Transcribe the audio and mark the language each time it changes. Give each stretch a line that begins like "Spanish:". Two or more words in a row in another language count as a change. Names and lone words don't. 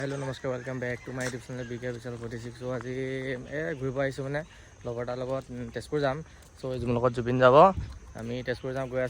English: हेलो नमस्कार welcome back to my YouTube channel BK Vishal 46।
Assamese: सो আজি ঘূৰিব আহিছোঁ মানে লগৰ তাৰ লগত তেজপুৰ যাম। চ' মোৰ লগত জুবিন যাব, আমি তেজপুৰ যাম গৈ আছোঁ।